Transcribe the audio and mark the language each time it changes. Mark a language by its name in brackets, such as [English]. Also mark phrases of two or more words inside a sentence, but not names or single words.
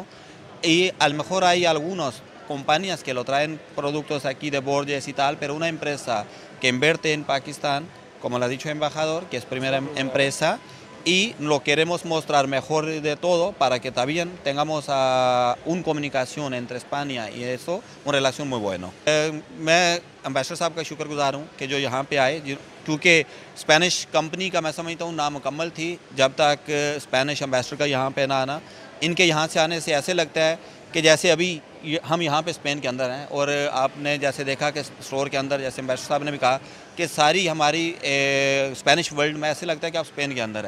[Spanish] Y a lo mejor hay algunas compañías que lo traen productos aquí de Borges y tal, pero una empresa que invierte en Pakistán, como lo ha dicho el embajador, que es primera empresa, y lo queremos mostrar mejor de todo para que también tengamos una comunicación entre España y eso, una relación muy buena. [Urdu] میں ایمبیسڈر صاحب کا شکرگزار ہوں کہ جو یہاں پہ آئے، کیونکہ [English] Spanish company [Urdu] کا میں سمجھتا ہوں نامکمل تھی جب تک [English] Spanish ambassador [Urdu] کا یہاں پہ نہ آنا. ان کے یہاں سے آنے سے ایسے لگتا ہے کہ جیسے ابھی ہم یہاں پہ اسپین کے اندر ہیں، اور آپ نے جیسے دیکھا کہ اسٹور کے اندر، جیسے ایمبیسڈر صاحب نے بھی کہا کہ ساری ہماری [English] Spanish world [Urdu] میں ایسے لگتا ہے کہ آپ اسپین کے اندر ہیں.